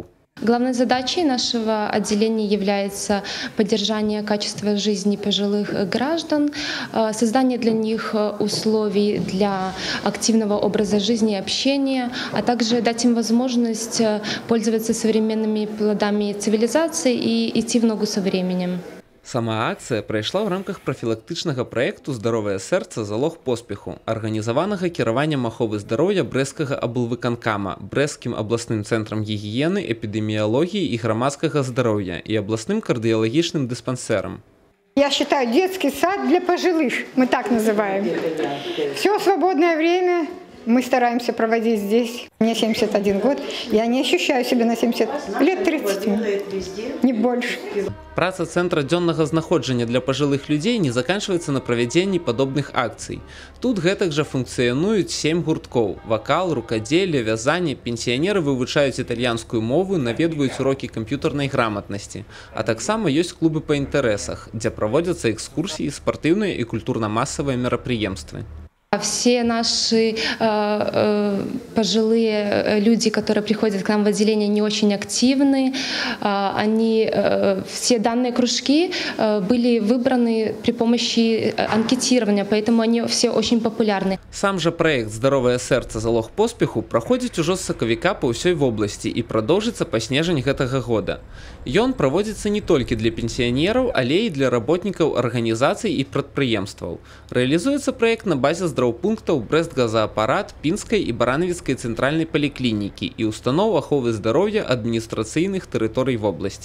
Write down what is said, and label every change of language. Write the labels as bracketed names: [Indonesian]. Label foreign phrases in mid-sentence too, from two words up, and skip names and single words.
[Russian] Главной задачей нашего отделения является поддержание качества жизни пожилых граждан, создание для них условий для активного образа жизни и общения, а также дать им возможность пользоваться современными плодами цивилизации и идти в ногу со временем. [Belarusian] Сама акцыя прайшла ў рамках прафілактычнага праекту «Здаровае сэрца. Залог поспеху», арганізаванага кіраваннем аховы здароўя Брэсцкага аблвыканкама, Брэсцкім абласным цэнтрам гігіены, эпідэміялогіі і грамадскага здароўя і абласным кардыялагічным дыспансерам. [Russian] Я считаю, детский сад для пожилых, мы так называем. Все свободное время мы стараемся проводить здесь. Мне 71 год, я не ощущаю себя на 70 лет 30, не больше. [Belarusian] Праца цэнтра дзённага знаходжання для пажылых людзей не заканчваецца на правядзенні падобных акцый. Тут гэтак жа функцыянуюць 7 гурткоў: вакал, рукадзелле, вязанне, пенсіянеры вывучаюць італьянскую мову, наведваюць урокі камп'ютарнай граматнасці. А таксама ёсць клубы па інтарэсах, дзе праводзяцца экскурсіі, спартыўныя і культурна-масавыя мерапрыемствы. [Russian] Все наши пожилые люди, которые приходят к нам в отделение, не очень активны. Все данные кружки были выбраны при помощи анкетирования, поэтому они все очень популярны. Сам же проект «Здаровае сэрца. [Belarusian] Залог поспеху» праходзіць ужо з сакавіка па ўсёй вобласці і прадоўжыцца па снежань гэтага года. Ён праводзіцца не толькі для пенсіянераў, але і для работнікаў арганізацый і прадпрыемстваў. Рэалізуецца праект на базе здраўпунктаў Брэст-газаапарат, Пінскай і Баранавіцкай цэнтральнай паліклінікі і устаноў аховы здароўя адміністрацыйных тэрыторый вобласці.